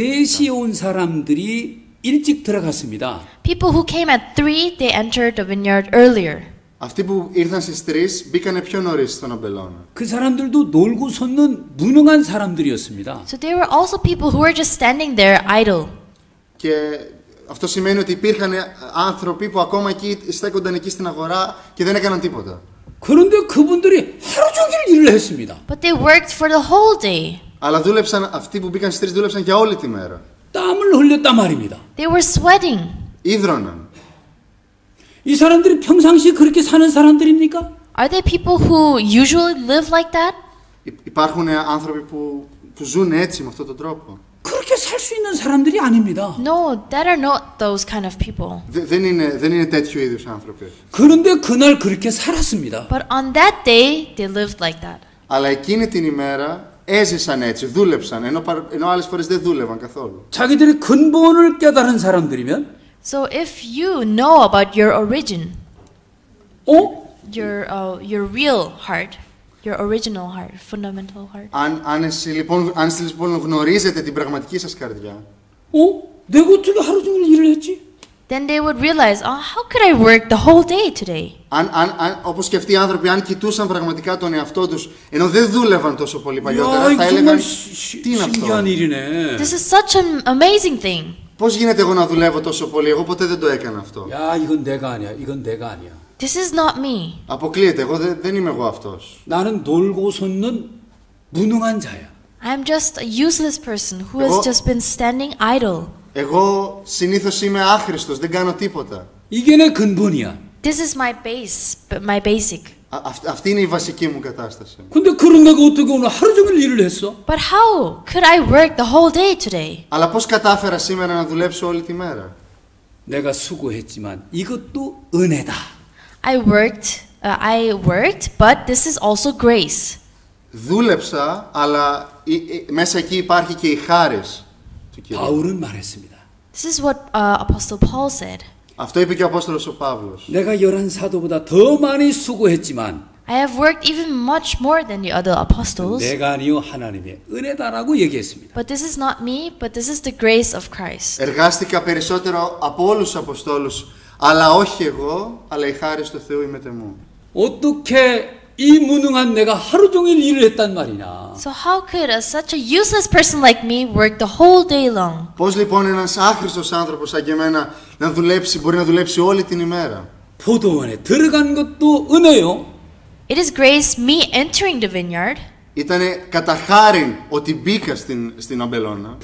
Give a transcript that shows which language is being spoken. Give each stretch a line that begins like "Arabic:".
Korean: 3시에 온 사람들이 일찍 들어갔습니다.
English: People who came at 3, they entered the vineyard earlier.
Greek: Αυτοί που ήρθαν στις 3 μπήκανε πιο νωρίς στον αμπελώνα.
Korean: 그 사람들도 놀고 섰는 무능한 사람들이었습니다.
English: So they were also people who were just standing there idle.
Greek: Και αυτό σημαίνει ότι υπήρχαν άνθρωποι που ακόμα εκεί στέκονταν εκεί στην αγορά και δεν έκαναν τίποτα.
Korean: 그런데 그분들이 하루 종일 일을 했습니다.
English: But they worked for the whole day.
Greek: Αλλά αυτοί που μπήκαν στις 3 δούλεψαν για όλη τη μέρα.
Korean: 땀을 흘렸단 말입니다.
English: They were sweating.
Greek: Ίδρωναν.
Korean: 이 사람들이 평상시에 그렇게 사는 사람들입니까?
English: Are they people who usually live like that?
Greek: Υπάρχουν άνθρωποι που ζουν έτσι με αυτόν τον τρόπο.
Korean: 그렇게 살 수 있는 사람들이 아닙니다.
English: No, that are not those kind of people.
Greek: Δεν είναι τέτοιου είδους άνθρωποι.
Korean: 그런데 그날 그렇게 살았습니다.
English: But on that day, they lived like that.
Greek: Αλλά εκείνη την ημέρα έζησαν έτσι, δούλεψαν, ενώ άλλες φορές δεν δούλευαν καθόλου.
Korean: 자기들의 근본을 깨달은 사람들이면
English: So if you know about your origin, your real heart, your original heart, fundamental heart.
Greek: Αν εσείς λοιπόν γνωρίζετε την πραγματική σας καρδιά,
Korean: 내가 어떻게 하루 종일 일을 했지?
English: then they would realize, oh, how could I work the whole day today?
Greek: Όπως και αυτοί οι άνθρωποι, αν κοιτούσαν πραγματικά τον εαυτό τους, ενώ δεν δούλευαν τόσο πολύ παλιότερα,
Korean: 야,
Greek: θα
Korean: 이거
Greek: έλεγαν,
Korean: 정말
Greek: τι είναι αυτό?
Korean: 신기한 일이네.
English: This is such an amazing thing.
Greek: Πώς γίνεται εγώ να δουλεύω τόσο πολύ, εγώ ποτέ δεν το έκανα αυτό.
Korean: 야, 이건 내가 아니야. 이건 내가 아니야.
English: This is not me.
Greek: Αποκλείεται, εγώ δεν είμαι εγώ αυτός.
Korean: 나는 놀고 솟는 무능한 자야.
English: I'm just a useless person who has
Greek: Εγώ-
English: just been standing idle.
Greek: Εγώ συνήθως είμαι άχρηστος, δεν κάνω τίποτα.
Korean: 이게 내 근본이야.
English: This is my base, my basic.
Greek: Αυτή είναι η βασική μου κατάσταση.
Korean: 근데 그런 내가 어떻게 오늘 하루 종일 일을 했어?
English: But how could I work the whole day today?
Greek: Αλλά πώς κατάφερα σήμερα να δουλέψω όλη τη μέρα?
Korean: 내가 수고했지만 이것도 은혜다.
English: I worked, but this is also grace.
Greek: Δούλεψα, αλλά μέσα εκεί υπάρχει και η χάρις του Κυρίου.
Korean: 바울은 말했습니다.
English: This is what Apostle Paul said.
Greek: Αυτό είπε και ο Απόστολος ο Παύλος.
Korean: 내가 열한 사도보다 더 많이 수고했지만
English: I have worked even much more than the other apostles,
Korean: 내가 아니요 하나님의 은혜다라고 얘기했습니다.
English: but this is not me, but this is the grace of Christ.
Greek: Εργάστηκα περισσότερο από όλους τους Αποστόλους, αλλά όχι εγώ, αλλά η χάρις του Θεού ημετε μου.
Korean: 어떻게 이 무능한 내가 하루 종일 일을 했단 말이냐?
English: So how could such a useless person like me work the whole day long?
Greek: Πώς λοιπόν ένας άχρηστος άνθρωπος σαν και εμένα μπορεί να δουλέψει όλη την ημέρα?
Korean: 포도원에 들어간 것도 은혜요.
English: It is grace me entering the vineyard,
Greek: Ήτανε κατά χάριν ότι μπήκα στην αμπελώνα.